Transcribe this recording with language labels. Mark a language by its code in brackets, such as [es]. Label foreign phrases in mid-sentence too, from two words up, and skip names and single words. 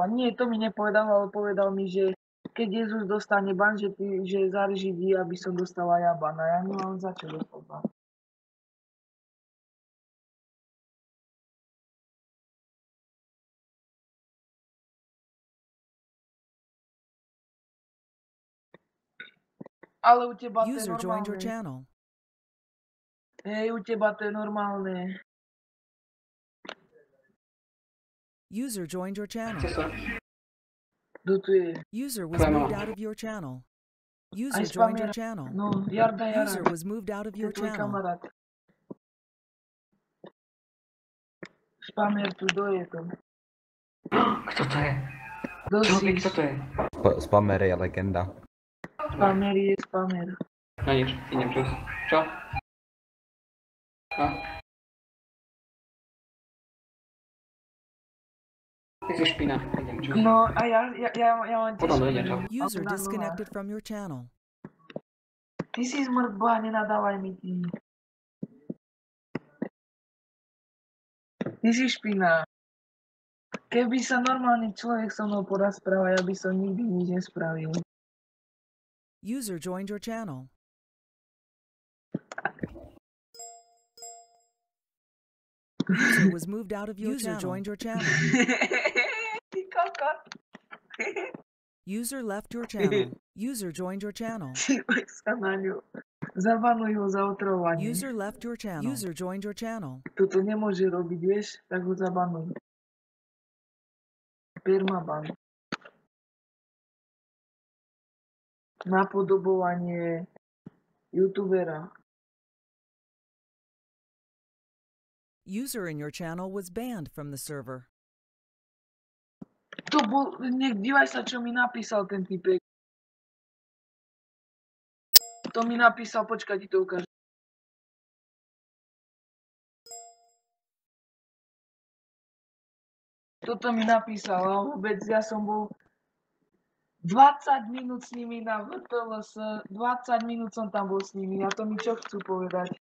[sk] Nie, to mi nepovedal, ale povedal mi, že keď Jezus dostane ban, že zaržidí, aby som dostala ja ban. A ja nemám za čo dostať ban. Ale u teba to je [en] User joined your [sk] normálne. [en] channel. [sk] Hej, u teba to je normálne. [en] User joined your channel. [sk] Chce sa. Kto tu je? [en] User was [sk] Tvoja [en] moved [sk] mama. [en] out of your channel. [sk] Aj [en] User joined your [sk] spamera. [en] channel. [sk] No, Jarda [en] User [sk] Jara. [en] was moved out of [sk] To je [en] your [sk] tvoj [en] channel. [sk] kamarát. Spamer tu, kto je to? Kto to je? Kto Čo si? kto to je? Spammer je legenda. Spamer je spamer. No nič, idem čus. Čo? No? Ty si špina, idem čus. No a ja mám tiež. Potom dojdem, čau. [en] User [sk] Na nula. [en] disconnected from your channel. [sk] Ty si zmrdba, nenadávaj mi ty. Ty si špina. Keby sa normálny človek so mnou porozprával, ja by som nikdy nič nespravil. [en] User joined your channel. User was moved out of your channel. User joined your channel. [sk] Ty kokot. [en] User left your channel. User joined your channel. [sk] Dívaj sa na ňu. Zabanuj ho za otrovanie. [en] User left your channel. User joined your channel. [sk] Toto nemôže robiť, vieš? Tak ho zabanuj. Permaban. Napodobovanie youtubera. [en] User in your channel was banned from the server. [sk] To bol, dívaj sa, čo mi napísal ten typek. To mi napísal, počkaj, ti to ukážem. Toto mi napísal a vôbec ja som bol 20 minút s nimi na VTLS, 20 minút som tam bol s nimi a to mi čo chcú povedať.